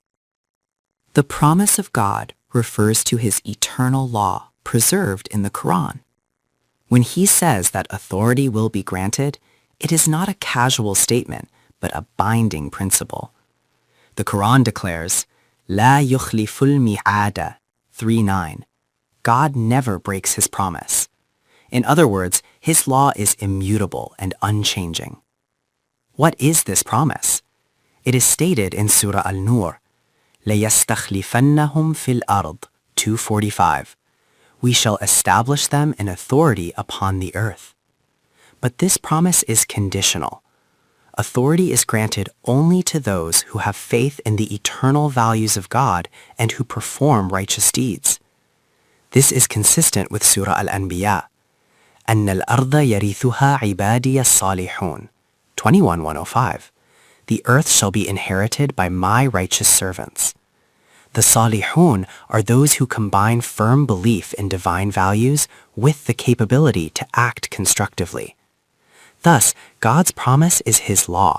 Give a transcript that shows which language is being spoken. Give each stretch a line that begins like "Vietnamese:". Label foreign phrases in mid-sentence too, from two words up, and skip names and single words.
English: The promise of God refers to his eternal law preserved in the Quran. When he says that authority will be granted, it is not a casual statement, but a binding principle. The Quran declares,
Arabic: لا يخلف الميعاد,
English: 3:9. God never breaks his promise. In other words, his law is immutable and unchanging. What is this promise? It is stated in Surah Al-Nur,
Arabic: لَيَسْتَخْلِفَنَّهُمْ فِي الْأَرْضِ,
English: 2:45. We shall establish them in authority upon the earth. But this promise is conditional. Authority is granted only to those who have faith in the eternal values of God and who perform righteous deeds. This is consistent with Surah Al-Anbiya,
Arabic: أَنَّ الْأَرْضَ يَرِثُهَا عِبَادِيَ الصَّالِحُونَ,
English: 21:105. The earth shall be inherited by my righteous servants. The salihun are those who combine firm belief in divine values with the capability to act constructively. Thus, God's promise is his law.